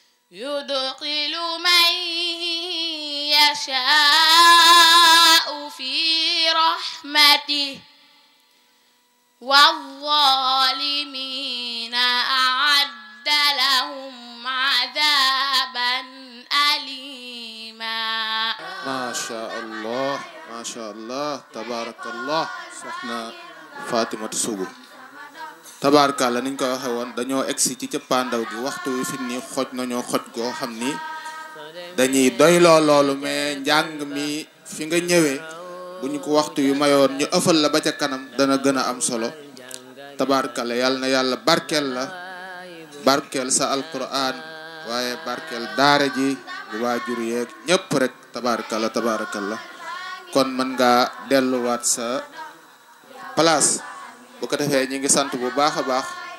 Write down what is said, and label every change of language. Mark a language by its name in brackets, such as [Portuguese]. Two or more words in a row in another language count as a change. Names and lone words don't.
[Arabic] يدخل من يشاء في رحمته والظالمين أعد لهم عذابا أليما. ما شاء الله ما شاء الله تبارك الله. [Wolof] soxna Fatimatu Sugu tabaarkalla niñ ko waxe woon dañoo egsi ci cëppaandaw gi waxtu wi fi nii xoj nañoo xoj goo xam ni dañuy doyloo loolu mais njàng mi fi nga ñëwee bu ñu ko waxtu yu mayoon ñu ëffal la ba ca kanam dana gën a am solo tabaarkalla yàlla na yàlla barkeel la barkeel sa alquran waaye barkeel daara ji bu waajur yeeg ñëpp rek tabaarkalla tabaarkalla kon mën nga delluwaat sa place bu ko defee ñi ngi sant bu baax a baax